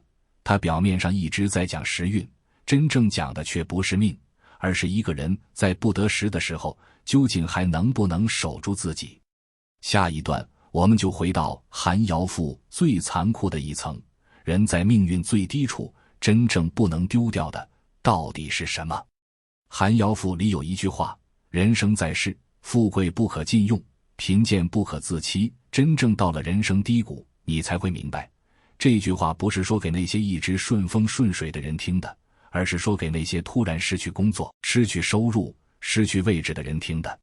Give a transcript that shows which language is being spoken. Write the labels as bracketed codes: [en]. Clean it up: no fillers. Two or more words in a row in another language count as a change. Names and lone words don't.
[zh] 他表面上一直在講時運，真正講的卻不是命，而是一個人在不得時的時候，究竟還能不能守住自己。下一段我們就回到《寒窯賦》最殘酷的一層，人在命運最低處，真正不能丟掉的到底是什麼？《寒窯賦》裡有一句話：人生在世，富貴不可盡用，貧賤不可自欺。真正到了人生低谷，你才會明白，這句話不是說給那些一直順風順水的人聽的，而是說給那些突然失去工作、失去收入、失去位置的人听的。